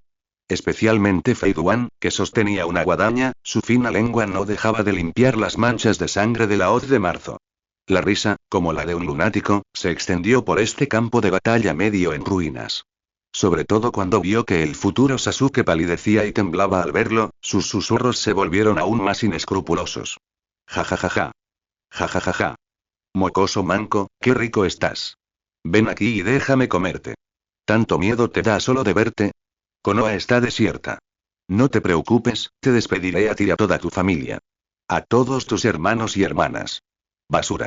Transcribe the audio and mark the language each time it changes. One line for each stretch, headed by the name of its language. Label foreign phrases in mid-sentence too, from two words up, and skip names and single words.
Spanish: Especialmente Fei Duan, que sostenía una guadaña, su fina lengua no dejaba de limpiar las manchas de sangre de la hoz de marzo. La risa, como la de un lunático, se extendió por este campo de batalla medio en ruinas. Sobre todo cuando vio que el futuro Sasuke palidecía y temblaba al verlo, sus susurros se volvieron aún más inescrupulosos. Ja ja ja ja. Ja ja ja ja. Mocoso manco, qué rico estás. Ven aquí y déjame comerte. ¿Tanto miedo te da solo de verte? Konoha está desierta. No te preocupes, te despediré a ti y a toda tu familia. A todos tus hermanos y hermanas. Basura.